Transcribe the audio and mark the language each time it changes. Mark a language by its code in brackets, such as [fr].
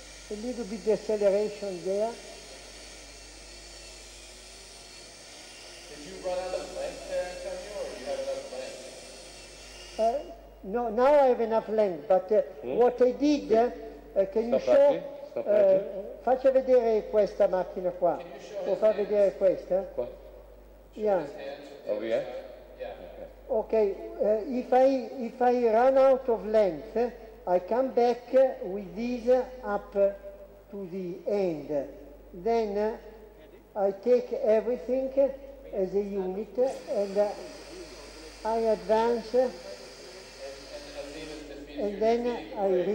[en] A little bit deceleration there. Did you run out of length there, Antonio, or do you have enough length? No, now I have enough length, but what I did, can you Stop show, [it] Raggi, stop Raggi. faccia vedere questa macchina qua, può far vedere questa? Qua? [en] Yeah. Over here? Yeah. Okay, if I run out of length, I come back with this up to the end. Then I take everything as a unit and I advance and then I